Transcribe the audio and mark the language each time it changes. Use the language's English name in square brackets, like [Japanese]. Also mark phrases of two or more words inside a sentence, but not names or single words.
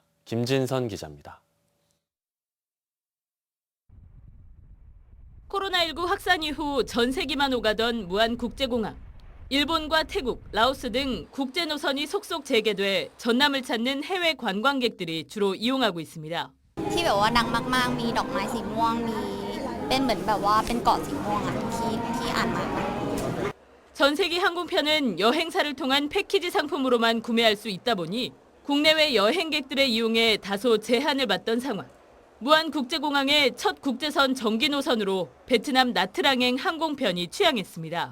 [Korean] 김진선 기자입니다. 코로나19 확산 이후 전세기만 오가던 무안국제공항. 일본과 태국, 라오스 등 국제 노선이 속속 재개돼 전남을 찾는 해외 관광객들이 주로 이용하고 있습니다. [Thai] ที่แบบว่าดังมากๆมีดอกไม้สีม่วงมีเป็นเหมือนแบบว่าเป็นเกาะสีม่วงอ่ะที่อ่านมา [Korean] 전세기 항공편은 여행사를 통한 패키지 상품으로만 구매할 수 있다 보니 국내외 여행객들의 이용에 다소 제한을 받던 상황. 무안국제공항의 첫 국제선 정기 노선으로 베트남 나트랑행 항공편이 취항했습니다.